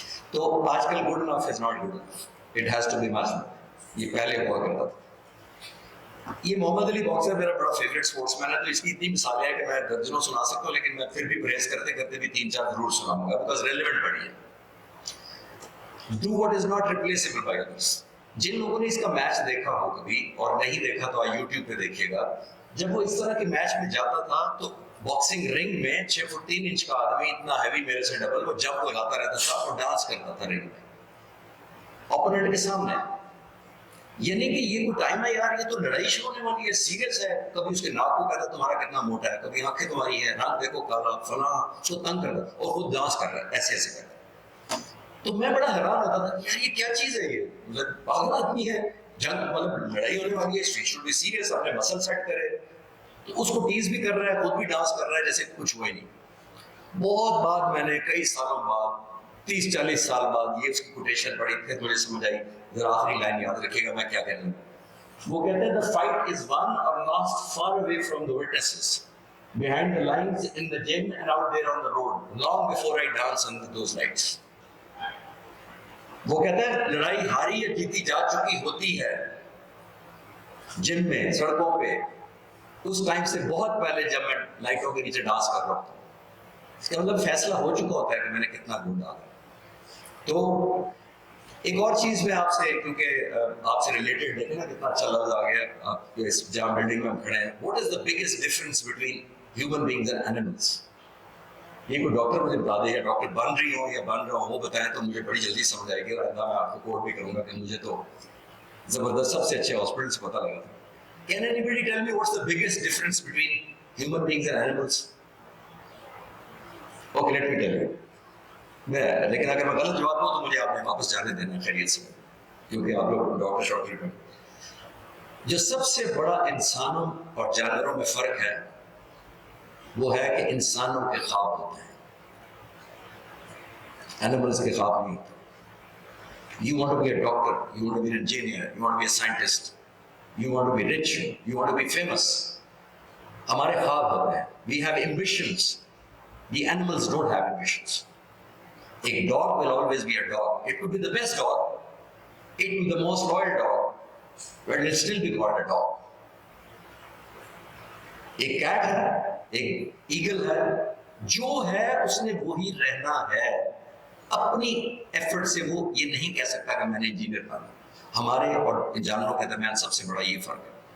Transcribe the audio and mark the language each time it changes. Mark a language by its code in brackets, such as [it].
[en] تو آج کل good enough is not good enough, it has to be much more. [ur] یہ پہلے ہوا کرتا تھا. یہ محمد علی باکسر میرا بڑا فیوریٹ اسپورٹس مین ہے, تو اس کی اتنی مثالیں ہیں کہ میں درجنوں سنا سکتا ہوں, لیکن میں پھر بھی پریس کرتے کرتے بھی 3-4 ضرور سناؤں گا بیکاز ریلیونٹ بڑی ہے. [en] Do what is not replaceable by others. [ur] جن لوگوں نے اس کا میچ دیکھا ہو کبھی اور نہیں دیکھا تو یوٹیوب پہ دیکھیے گا, جب وہ اس طرح کے میچ میں جاتا تھا تو باکسنگ رنگ میں 6 فٹ 3 انچ کا آدمی اتنا ہیوی میرے سے ڈبل, وہ جمپ لگاتا رہتا تھا اور ڈانس کرتا تھا رنگ میں اوپوننٹ کے سامنے. یعنی کہ یہ کوئی ٹائم ہے یار, یہ تو لڑائی شروع ہونے والی ہے, سیریس ہے. کبھی اس کے ناک کو کہتا تمہارا کتنا موٹا ہے, کبھی آنکھیں تمہاری ہے, ناک دیکھو کالا فلاں, اس کو تنگ کرتا اور خود ڈانس کر رہا ہے ایسے ایسے کرتا. تو میں بڑا حیران ہوتا تھا کہ یار یہ کیا چیز ہے, یہ مطلب پاگل آدمی ہے, جنگ مطلب لڑائی ہونے والی ہے, [en] should be serious, [ur] اپنے مسل سیٹ کرے. تو اس کو ٹیز بھی کر رہا ہے, خود بھی ڈانس کر رہا ہے جیسے کچھ ہوا ہی نہیں. بہت بعد میں نے کئی سالوں بعد 30-40 سال بعد یہ اس کی کوٹیشن پڑھی, پھر مجھے سمجھ آئی. ذرا آخری لائن یاد رکھیے گا میں کیا کہہ رہا ہوں. وہ کہتے ہیں [en] the fight is won or lost far away from the witnesses, behind the lines in the gym and out there on the road, long before I dance under those lights. [ur] وہ کہتے ہیں لڑائی ہاری یا جیتی جا چکی ہوتی ہے جم میں, سڑکوں پہ, اس ٹائم سے بہت پہلے جب میں لائٹوں کے نیچے ڈانس کر رہا ہوں. اس کا مطلب فیصلہ ہو چکا ہوتا ہے کہ میں نے کتنا گول ڈالا. تو ایک اور چیز میں آپ سے، کیونکہ آپ سے ریلیٹڈ دیکھیں نا کتنا اچھا لفظ آ گیا آپ کے اس جہاں بلڈنگ میں ہم کھڑے ہیں. [en] What is the biggest difference between human beings and animals? [ur] یہ کوئی ڈاکٹر مجھے بتا دے یا ڈاکٹر بن رہی ہو یا بن رہا ہو وہ بتائیں تو مجھے بڑی جلدی سمجھ آئے گی، اور میں آپ کو کوٹ بھی کروں گا کہ مجھے تو زبردست سب سے اچھے ہاسپٹل سے پتہ لگا تھا. [en] Can anybody tell me what's the biggest difference between human beings and animals? Okay, let me tell you. [ur] لیکن اگر میں غلط جواب دوں تو مجھے آپ نے واپس جانے دینا خیریت سے، کیونکہ آپ لوگ ڈاکٹر شاکٹر میں. جو سب سے بڑا انسانوں اور جانوروں میں فرق ہے وہ ہے کہ انسانوں کے خواب ہوتے ہیں، اینیملز کے خواب نہیں ہوتے. [en] You want to be a doctor, you want to be an engineer, you want to be a scientist, you want to be rich, you want to be famous. [ur] ہمارے خواب ہوتے ہیں. [en] We have ambitions. The animals don't have ambitions. A dog will always be a dog. It could be the best dog. It could be the most loyal dog, but it will still be called a dog. [ur] ایک Kate ہے، ایک eagle ہے، جو ہے اس نے وہی رہنا ہے. اپنی ایفرٹ سے وہ یہ نہیں کہہ سکتا کہ میں نے انجینئر بنا. ہمارے اور جانوروں کے درمیان سب سے بڑا یہ فرق ہے.